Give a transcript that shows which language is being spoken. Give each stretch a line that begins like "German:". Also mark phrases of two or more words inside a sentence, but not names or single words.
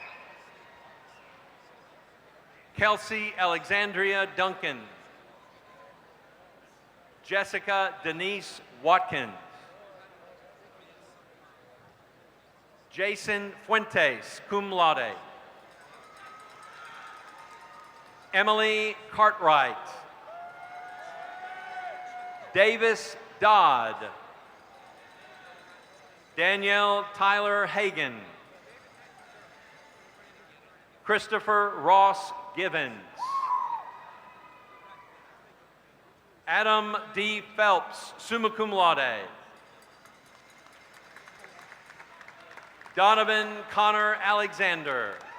English: Kelsey Alexandria Duncan. Jessica Denise Watkins. Jason Fuentes,
Latin: cum laude.
English: Emily Cartwright. Davis Dodd. Danielle Tyler Hagan. Christopher Ross Givens. Adam D. Phelps,
Latin: summa cum laude.
English: Donovan Connor Alexander.